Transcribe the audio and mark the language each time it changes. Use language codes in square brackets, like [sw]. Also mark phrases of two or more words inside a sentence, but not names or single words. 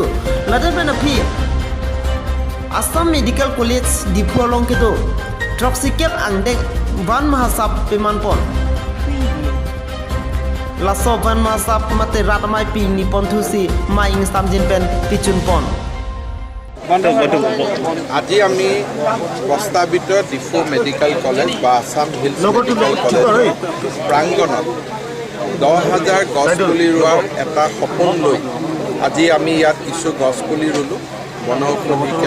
[mjw] Ladet penapi Assam Medical College dipolong kedo. Troxicap angdeng Van Mahasab Pemanpon. Laso Van Mahasab mate Ratmai pi nipon thusi mai instam jinpen pichunpon. [as] আজি আমি প্ৰস্তাৱিত ডিফু মেডিকেল কলেজ বা আসাম হিলছ মেডিকেল কলেজ প্ৰাংগণত 10,000 গছপুলি ৰোৱাৰ এটা সপোন লৈ আজি আমি ইয়াত কিছু গছপুলি ৰুলোঁ বনৌষধিকে